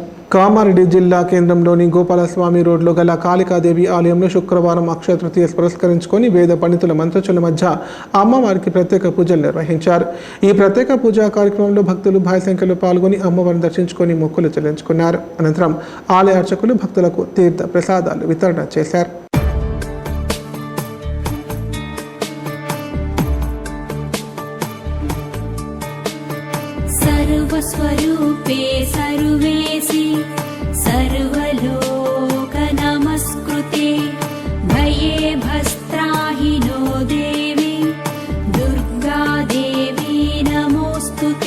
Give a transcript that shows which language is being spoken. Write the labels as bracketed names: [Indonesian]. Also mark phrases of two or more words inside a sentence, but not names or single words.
[Telugu] కామారెడ్డి జిల్లా కేంద్రంలోని గోపాలస్వామి రోడ్లో గల కాళికాదేవి ఆలయంలో శుక్రవారం అక్షయ తృతీయ పురస్కరించుకొని వేద పండితుల మంత్రోచ్చరణల మధ్య అమ్మవారికి ప్రత్యేక పూజలు నిర్వహించారు। ఈ ప్రత్యేక పూజా కార్యక్రమంలో భక్తులు భారీ సంఖ్యలో పాల్గొని అమ్మవారిని దర్శించుకొని మొక్కులు చెల్లించుకున్నారు। అనంతరం ఆలయ అర్చకులు భక్తులకు తీర్థ ప్రసాదాలు వితరణ చేశారు। [Sanskrit] सर्वस्वरूपे सर्वेसि सर्वलोक नमस्कृते भये भस्त्राहिनो देवी दुर्गा देवी नमोस्तुते।